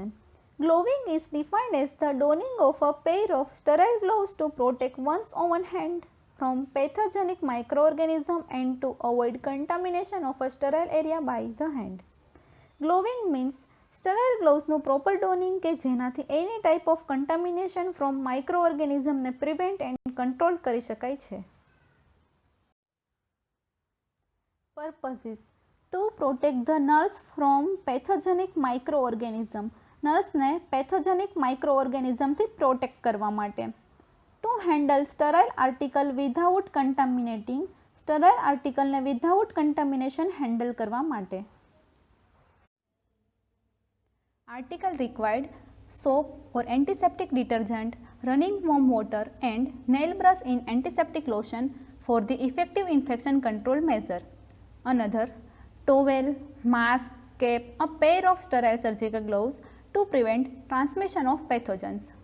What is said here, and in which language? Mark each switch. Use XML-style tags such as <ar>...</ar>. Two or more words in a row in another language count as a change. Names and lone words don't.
<en>Gloving is defined as the donning of a pair of sterile gloves to protect one's own hand from pathogenic microorganisms and to avoid contamination of a sterile area by the hand. Gloving means sterile gloves proper donning</en> <gu>કે જેનાથી</gu> <en>any type of contamination from microorganism ને prevent and control</en> <gu>કરી શકાય છે.</gu> <en>Purposes. To protect the nurse from pathogenic microorganism.</en> <gu>નર્સને</gu> <en>pathogenic microorganismથી</en> <gu>પ્રોટેક્ટ કરવા માટે.</gu> <en>To handle sterile article without contaminating. sterile articleને without contamination handle</en> <gu>કરવા માટે.</gu> <en>article required soap or antiseptic detergent, running warm water and nail brush in antiseptic lotion for the effective infection control measure. Another, towel, mask, cap, a pair of sterile surgical gloves to prevent transmission of pathogens.</en>